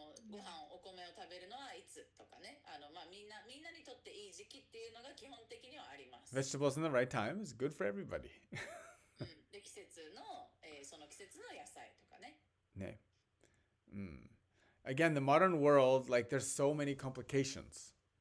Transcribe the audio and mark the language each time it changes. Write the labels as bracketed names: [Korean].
[Japanese] ご飯お米を食べるのはいつとかね、まあみんなにとっていい時期っていうのが基本的にはあります。 [English] Vegetables in the right time is good for everybody. [Japanese] で季節の、その季節の野菜とかね。ね。 [English] Again, the modern world, like there's so many complications.